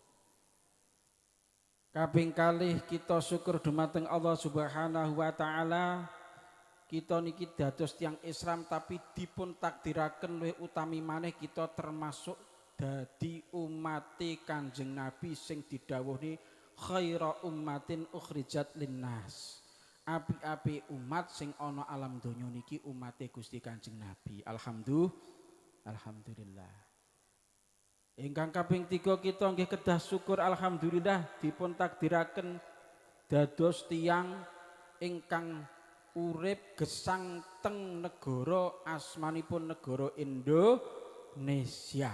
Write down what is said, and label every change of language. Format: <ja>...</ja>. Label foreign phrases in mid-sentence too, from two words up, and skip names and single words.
<jv>Kaping kalih kita syukur dumateng Allah</jv> <ar>سبحانه وتعالى,</ar> <jv>kita niki dados tiang Islam tapi dipun takdiraken luwih utami maneh kita termasuk dadi umate Kanjeng Nabi sing didhawuhi</jv> <ar>خير أمة أخرجت للناس.</ar> <jv>Api-api umat sing ana alam donya niki umate Gusti Kanjeng Nabi. Alhamdulillah. Ingkang kaping 3 kita nggih kedah syukur alhamdulillah dipun takdiraken dados tiang ingkang urip gesang teng negara asmanipun negara Indonesia.</jv>